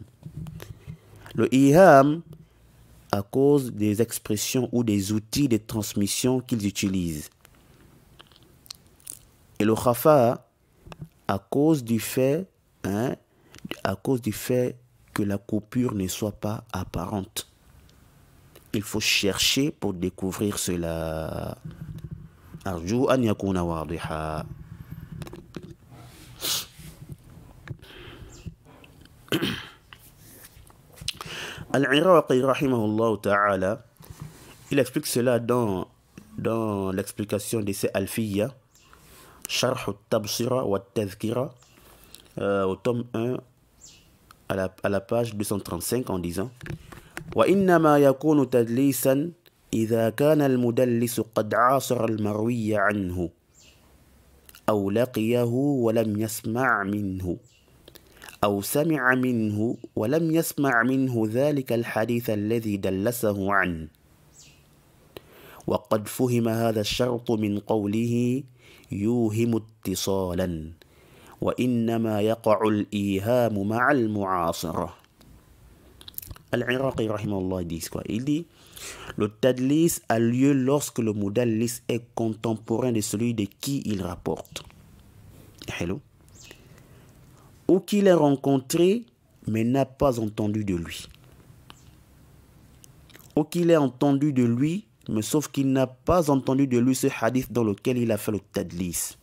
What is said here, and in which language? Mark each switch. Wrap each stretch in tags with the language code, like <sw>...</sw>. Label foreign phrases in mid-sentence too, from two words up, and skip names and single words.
<fr>Le iham à cause des expressions ou des outils de transmission qu'ils utilisent. Et le khafa à cause du fait que la coupure ne soit pas apparente. Il faut chercher pour découvrir cela.</fr> <ar>أرجو أن يكون واضحا. العراقي رحمه الله تعالى,</ar> <fr>il explique cela dans l'explication de ses Alfiyya, Sharh al-Tabsira wa al-Tadhkira, au tome 1, à la page 235, en disant</fr> <ar>وإنما يكون تدليسا إذا كان المدلس قد عاصر المروي عنه أو لقيه ولم يسمع منه أو سمع منه ولم يسمع منه ذلك الحديث الذي دلسه عنه وقد فهم هذا الشرط من قوله يوهم اتصالا وإنما يقع الإيهام مع المعاصرة.</ar> <fr>Al-Iraqi rahimahullah dit quoi? Il dit le tadlis a lieu lorsque le mudallis est contemporain de celui de qui il rapporte. Hello. Ou qu'il ait rencontré mais n'a pas entendu de lui. Ou qu'il ait entendu de lui mais sauf qu'il n'a pas entendu de lui ce hadith dans lequel il a fait le tadlis.</fr>